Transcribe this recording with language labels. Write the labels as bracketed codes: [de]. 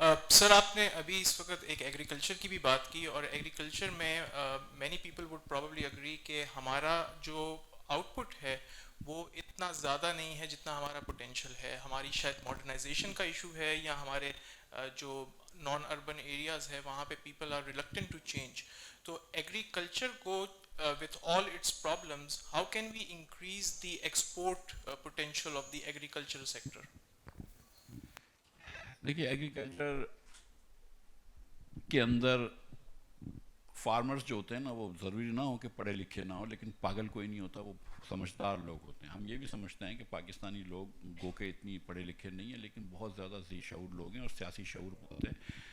[ur] سر آپ نے ابھی اس وقت ایک ایگریکلچر کی بھی بات کی, اور ایگریکلچر میں [en] many people would probably agree [ur] کہ ہمارا جو آؤٹ پٹ ہے وہ اتنا زیادہ نہیں ہے جتنا ہمارا پوٹینشیل ہے. ہماری شاید ماڈرنائزیشن کا ایشو ہے, یا ہمارے جو نان اربن ایریاز ہے وہاں پہ [en] People are reluctant to change. [ur] تو ایگریکلچر کو [en] with all its problems, how can we increase the export potential of the agricultural sector? [ur] دیکھیے ایگریکلچر کے اندر فارمرز جو ہوتے ہیں نا وہ ضروری نہ ہو کہ پڑھے لکھے نہ ہو, لیکن پاگل کوئی نہیں ہوتا, وہ سمجھدار لوگ ہوتے ہیں. ہم یہ بھی سمجھتے ہیں کہ پاکستانی لوگ گو کے اتنی پڑھے لکھے نہیں ہیں, لیکن بہت زیادہ ذی شعور لوگ ہیں اور سیاسی شعور ہوتے ہیں.